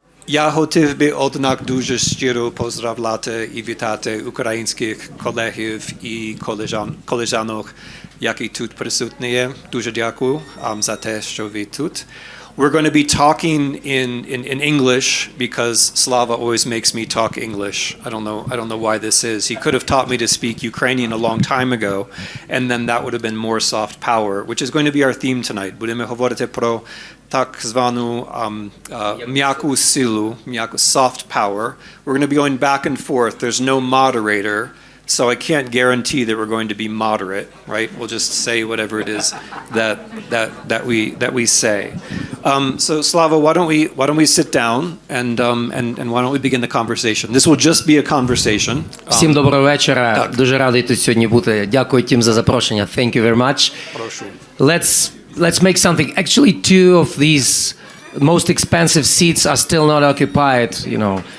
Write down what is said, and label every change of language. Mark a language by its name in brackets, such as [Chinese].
[Ukrainian] Я хотів би, однак, дуже щиро поздравляти і вітати українських колегів і колежанок, які тут присутні. Дуже дякую за те, що ви тут. [English] We're going to be talking in English because Slava always makes me talk English. I don't know why this is. He could have taught me to speak Ukrainian a long time ago, and then that would have been more soft power, which is going to be our theme tonight. [Ukrainian] Будемо говорити про так звану м'яку силу, м'яку soft power. [English] We're going to be going back and forth. There's no moderator. So I can't guarantee that we're going to be moderate, right? We'll just say whatever it is that we say. So Slava, why don't we sit down and why don't we begin the conversation? This will just be a conversation. [Ukrainian] Всім доброго вечора. Так. Дуже радий тут сьогодні бути. Дякую тим за запрошення. [English] Thank you very much. [Ukrainian] Прошу. [English] Let's make something. Actually, two of these most expensive seats are still not occupied, you know.